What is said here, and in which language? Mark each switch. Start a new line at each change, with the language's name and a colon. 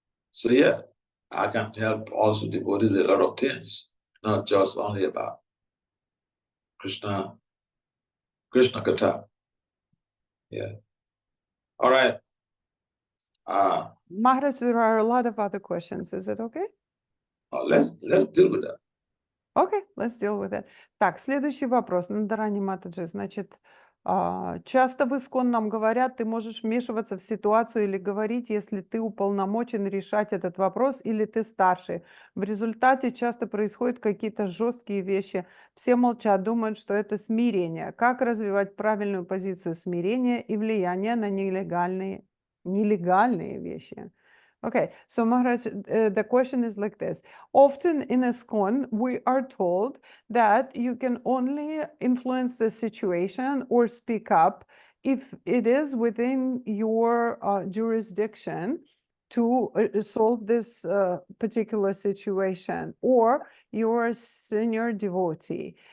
English: So yeah, I can help also devoted a lot of things, not just only about Krishna Katha. Yeah. All right. Maharaj, there are a lot of other questions. Is it okay? Let's deal with that. Окей, let's deal with it.
Russian: Так, следующий вопрос. Надарани Матаджи, значит, часто в ИСКОН нам говорят, ты можешь вмешиваться в ситуацию или говорить, если ты уполномочен решать этот вопрос или ты старший. В результате часто происходят какие-то жесткие вещи. Все молчат, думают, что это смирение. Как развивать правильную позицию смирения и влияния на нелегальные вещи?
English: Okay, so Maharaj, the question is like this. Often in ISKCON, we are told that you can only influence the situation or speak up if it is within your jurisdiction to solve this particular situation, or you're a senior devotee.